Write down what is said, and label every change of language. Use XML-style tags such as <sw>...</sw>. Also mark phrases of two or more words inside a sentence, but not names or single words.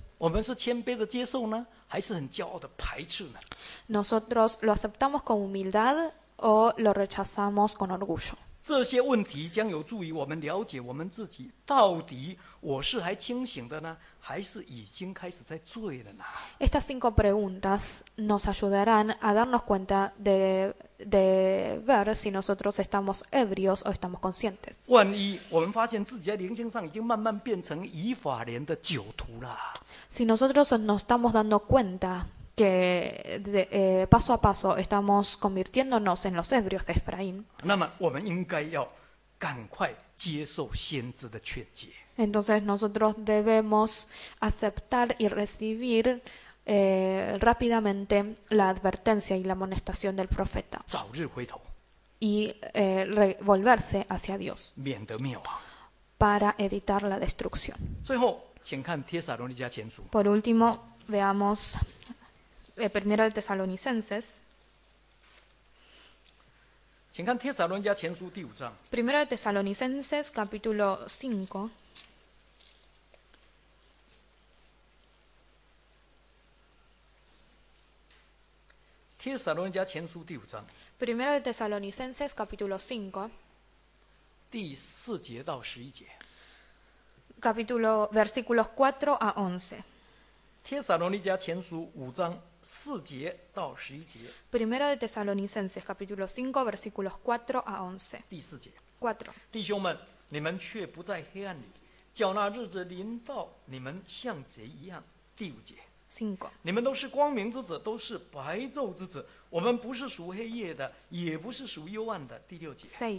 <zh>我们是谦卑的接受呢，还是很骄傲的排斥呢？</zh> <es>¿nosotros lo aceptamos con humildad o lo rechazamos con orgullo?</es> <zh>这些问题将有助于我们了解我们自己，到底我是还清醒的呢，还是已经开始在醉了呢？</zh> <es>Estas 5 preguntas nos ayudarán a darnos cuenta de ver si nosotros estamos ebrios o estamos conscientes.</es> <zh>万一我们发现自己在灵性上已经慢慢变成以法莲的酒徒了，</zh> <es>Si nosotros nos estamos dando cuenta que paso a paso estamos convirtiéndonos en los ebrios de Efraín,</es> <zh>那么我们应该要赶快接受先知的劝诫。</zh> <es>entonces nosotros debemos aceptar y recibir rápidamente la advertencia y la amonestación del profeta</es> <zh>早日回头，</zh> <es>y volverse hacia Dios</es> <zh>免得灭亡。</zh> <es>para evitar la destrucción.</es> <zh>最后，请看帖撒罗尼迦前书，</zh> <es>Por último, veamos primero de Tesalonicenses.</es> <zh>请看帖撒罗尼迦前书第5章，</zh> <es>Primero de Tesalonicenses, capítulo 5.</es> <zh>帖撒罗尼迦前书第5章</zh> <es>Primero de Tesalonicenses, capítulo 5,</es> <zh>第4节到11节。</zh> <es>versículos 4 a 11.</es> <zh>帖撒罗尼迦前书5章4节到11节，</zh> <es>Primero de Tesalonicenses, capítulo 5, versículos 4 a 11.</es> <zh>第4节。</zh> <es>4.</es> <zh>弟兄们，你们却不在黑暗里，叫那日子临到你们像贼一样。第5节。</zh> <es>5.</es> <zh>你们都是光明之子，都是白昼之子。我们不是属黑夜的，也不是属幽暗的。第6节。</zh> <es>6.</es>